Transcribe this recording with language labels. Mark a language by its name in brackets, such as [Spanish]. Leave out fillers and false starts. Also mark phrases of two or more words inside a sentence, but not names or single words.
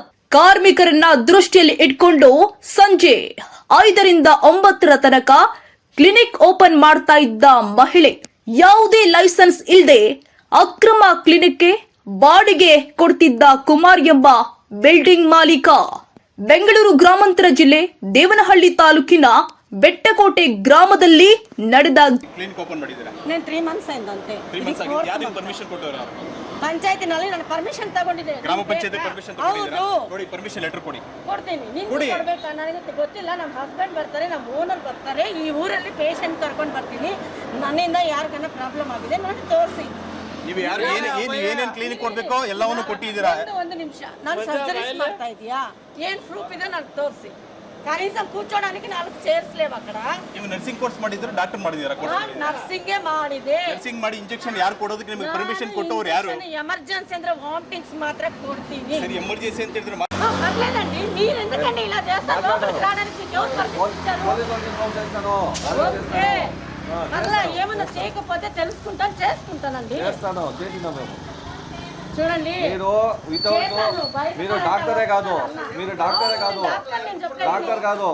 [Kannada] ಕಾರ್ಮಿಕರನ್ನ ದೃಷ್ಟಿಯಲ್ಲಿ ಇಟ್ಕೊಂಡು ಸಂಜೆ 5ರಿಂದ 9 ತನಕ ಕ್ಲಿನಿಕ್ ಓಪನ್ ಮಾಡ್ತಾ ಇದ್ದ ಮಹಿಳೆ. ಯಾವುದೇ ಲೈಸೆನ್ಸ್ ಇಲ್ಲದೆ ಅಕ್ರಮ ಕ್ಲಿನಿಕ್ಗೆ ಬಾಡಿಗೆ ಕೊಡ್ತಿದ್ದ ಕುಮಾರ್ ಎಂಬ ಬಿಲ್ಡಿಂಗ್ ಮಾಲೀಕ. ಬೆಂಗಳೂರು ಗ್ರಾಮಾಂತರ ಜಿಲ್ಲೆ ದೇವನಹಳ್ಳಿ ತಾಲೂಕಿನ ಬೆಟ್ಟಕೋಟೆ ಗ್ರಾಮದಲ್ಲಿ ನಡೆದ ಕ್ಲಿನಿಕ್ ಓಪನ್ ಮಾಡಿದ್ದೀರಾ? [Telugu] నేను 3 months ಅయింದಂತೆ. [Kannada] 3 months ಆಗಿದೆ. ಯಾರಿಗೆ ಪರ್ಮಿಷನ್ ಕೊಟ್ಟವರು? ಪಂಚಾಯತಿನಲ್ಲಿ ನಾನು ಪರ್ಮಿಷನ್ ತಗೊಂಡಿದ್ದೆ. ಗ್ರಾಮ ಪಂಚಾಯತಿ ಪರ್ಮಿಷನ್ ತಗೊಂಡಿದ್ದೀರಾ? ನೋಡಿ, ಪರ್ಮಿಷನ್ ಲೆಟರ್ ಕೊಡಿ. ಕೊಡ್ತೀನಿ. ನೀವು ಕೊಡಬೇಕಾ? ನನಗೆ ಗೊತ್ತಿಲ್ಲ. ನಮ್ಮ ಹಸ್ಬೆಂಡ್ ಬರ್ತಾರೆ, ನಮ್ಮ ಓನರ್ ಬರ್ತಾರೆ. ಈ ಊರಲ್ಲಿ ಪೇಷಂಟ್ ಕರ್ಕೊಂಡು ಬರ್ತೀನಿ. ನನ್ನಿಂದ ಯಾರಿಗಾನ ಪ್ರಾಬ್ಲಮ್ ಆಗಿದೆ ನೋಡಿ ತೋರಿಸಿ. ನೀವು ಯಾರು ಏನೇನು ಕ್ಲಿನಿಕ್ ಕೊಡಬೇಕೋ ಎಲ್ಲವನ್ನೂ ಕೊಟ್ಟಿದ್ದೀರಾ? ಒಂದು ನಿಮಿಷ, ನಾನು ಸರ್ಜರೀಸ್ ಮಾಡ್ತಾ ಇದೀಯಾ? ಏನು ಪ್ರೂಫ್ ಇದೆ ನನಗೆ ತೋರಿಸಿ. [Telugu] కనీసం కూర్చోడానికి 4 చైర్స్ లేవు అక్కడ. [Kannada] ನೀವು ನರ್ಸಿಂಗ್ ಕೋರ್ಸ್ ಮಾಡಿದ್ರು, ಡಾಕ್ಟರ್ ಮಾಡಿದ್ದೀರಾ? ನರ್ಸಿಂಗ್ ಮಾಡಿದೆ. ನರ್ಸಿಂಗ್ ಮಾಡಿ ಇಂಜೆಕ್ಷನ್ ಯಾರು ಕೊಡೋದಕ್ಕೆ ನಿಮಗೆ ಪರ್ಮಿಷನ್ ಕೊಟ್ಟವರು ಯಾರು? ಎಮರ್ಜೆನ್ಸಿ ಅಂದ್ರೆ ವಾಮಿಟಿಂಗ್ಸ್ ಮಾತ್ರ ಕೊಡ್ತೀನಿ. ಸರಿ, ಎಮರ್ಜೆನ್ಸಿ ಅಂತ ಹೇಳಿದ್ರೆ [Telugu] ಪರ್ಲೇದಂడి, మీరు ఎందుకండి ఇలా చేస్తారు? లోపలికి రావడానికి మీకు ఎవరు పర్మిషన్ ఇచ్చారు? ఓకే. మళ్ళా ఏమన్నా చేయకపోతే చేసుకుంటానండి. చూడండి, మీరు డాక్టరే కాదు, డాక్టర్ కాదు.